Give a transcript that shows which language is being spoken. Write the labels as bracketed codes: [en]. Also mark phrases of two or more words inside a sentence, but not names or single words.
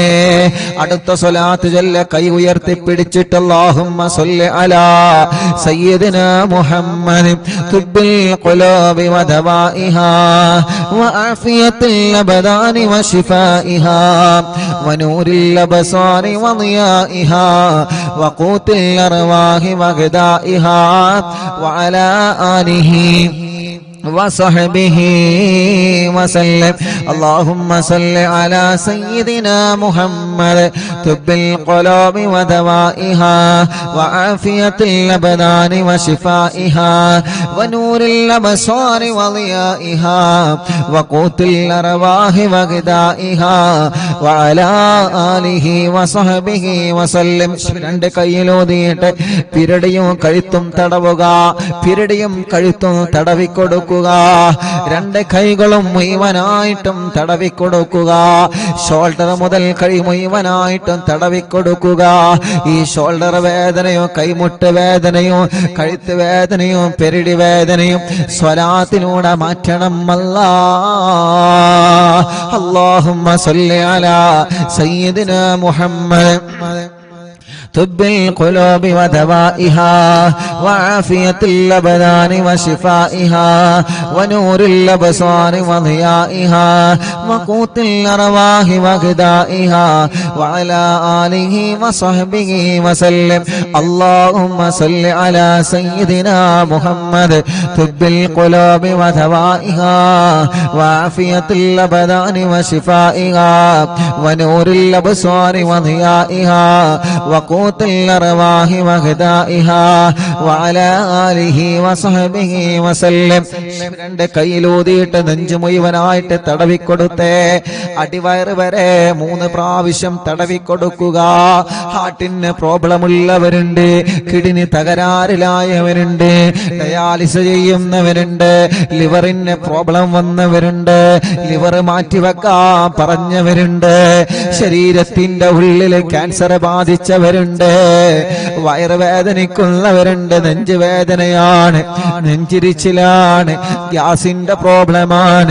[ml] അടുത്ത സ്വലാത്ത് ചൊല്ല കൈ ഉയർത്തിപ്പിടിച്ചിട്ട് [ar] اللهم صل على سيدنا محمد طب القلوب ودوائها وعافية الأبدان وشفائها ونور الأبصار وضيائها وقوت الأرواح وغذائها وعلى آله وصحبه وسلم. اللهم صل على سيدنا محمد طب القلوب ودوائها وعافية الأبدان وشفائها ونور الأبصار وضيائها وقوت الأرواح وغذائها وعلى آله وصحبه وسلم. [ml] രണ്ട് കൈയിലൂതിയിട്ട് പിരടിയും കഴുത്തും തടവുക, പിരടിയും കഴുത്തും തടവിക്കൊടുക്കുക. രണ്ട് കൈകളും മുഴുവനായിട്ടും തടവിക്കൊടുക്കുക. ഷോൾഡർ മുതൽ കൈ മുഴുവനായിട്ടും തടവിക്കൊടുക്കുക. ഈ ഷോൾഡർ വേദനയും കൈമുട്ട് വേദനയും കഴുത്ത് വേദനയും പെരിടി വേദനയും സ്വലാത്തിലൂടെ മാറ്റണം അല്ലാ. [ar] اللهم صل على سيدنا محمد طب القلوب ودوائها وعافية الأبدان وشفائها ونور الأبصار وضيائها وقوت الأرواح وغذائها وعلى آله وصحبه وسلم. اللهم صل على سيدنا محمد طب القلوب ودوائها وعافية الأبدان وشفائها ونور الأبصار وضيائها وقوت الأرواح وغذائها وعلى آله وصحبه وسلم. [ml] രണ്ട് കൈയിലൂതിയിട്ട് നെഞ്ചു മുഴുവനായിട്ട് തടവിക്കൊടുത്തേ. അടിവയറ് വരെ 3 പ്രാവശ്യം തടവിക്കൊടുക്കുക. ഹാർട്ടിന് പ്രോബ്ലം ഉള്ളവരുണ്ട്, കിഡ്നി തകരാറിലായവരുണ്ട്, ഡയാലിസ് ചെയ്യുന്നവരുണ്ട്, ലിവറിന് പ്രോബ്ലം വന്നവരുണ്ട്, ലിവർ മാറ്റിവെക്കാൻ പറഞ്ഞവരുണ്ട്, ശരീരത്തിന്റെ ഉള്ളിൽ ക്യാൻസർ ബാധിച്ചവരുണ്ട്, വയറുവേദനിക്കുന്നവരുണ്ട്, നെഞ്ചുവേദനയാണ്, നെഞ്ചിരിച്ചിലാണ്, ഗ്യാസിന്റെ പ്രോബ്ലമാണ്.